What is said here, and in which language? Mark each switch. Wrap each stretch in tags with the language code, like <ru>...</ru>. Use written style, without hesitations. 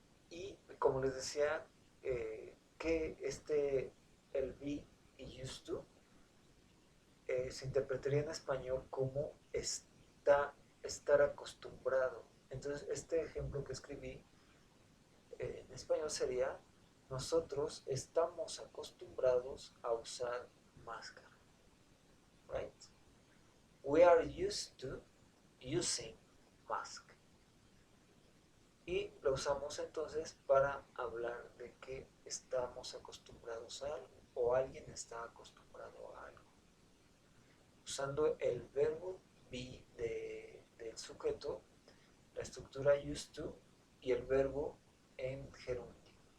<es>Y como les decía, que el be y used to, se interpretaría en español como estar acostumbrado. Entonces, este ejemplo que escribí en español sería: nosotros estamos acostumbrados a usar máscara.</es> <en>Right? We are used to using mask.</en> <es>Y lo usamos entonces para hablar de que estamos acostumbrados a algo o alguien está acostumbrado a algo. Usando el verbo be del sujeto, la estructura used to y el verbo en gerundio.</es>